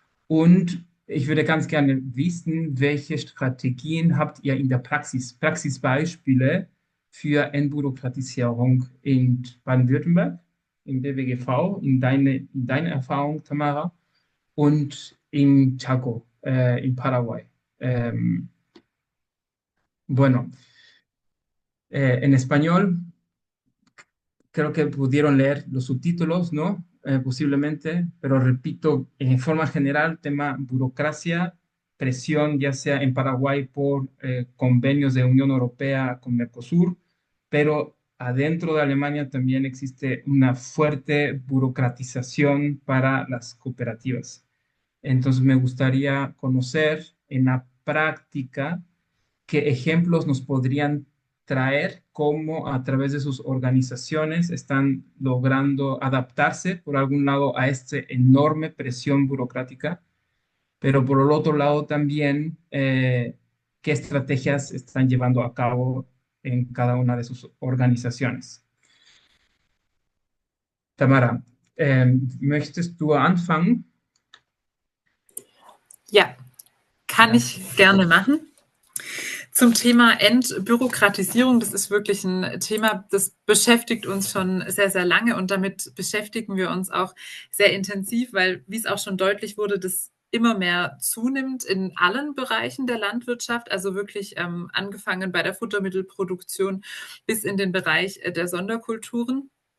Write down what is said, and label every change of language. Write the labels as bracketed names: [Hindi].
[German] Und ich würde ganz gerne wissen, welche Strategien habt ihr in der Praxisbeispiele für Entbürokratisierung in Baden-Württemberg, im BWGV, in deiner Erfahrung, Tamara, und in Chaco, in Paraguay. [Spanish] Bueno, en español, creo que pudieron leer los subtítulos, ¿no? Posiblemente, pero repito, en forma general, tema burocracia, presión ya sea en Paraguay por convenios de Unión Europea con Mercosur, pero adentro de Alemania también existe una fuerte burocratización para las cooperativas. Entonces me gustaría conocer en la práctica qué ejemplos nos podrían traer, cómo a través de sus organizaciones están logrando adaptarse, por algún lado, a esta enorme presión burocrática, pero por el otro lado también, qué estrategias están llevando a cabo en cada una de sus organizaciones. [German] Tamara, möchtest du anfangen? Ja, kann ich gerne machen. Zum Thema Entbürokratisierung, das ist wirklich ein Thema, das beschäftigt uns schon sehr, sehr lange und damit beschäftigen wir uns auch sehr intensiv, weil, wie es auch schon deutlich wurde, das immer mehr zunimmt in allen Bereichen der Landwirtschaft, also wirklich angefangen bei der Futtermittelproduktion bis in den Bereich der Sonderkulturen.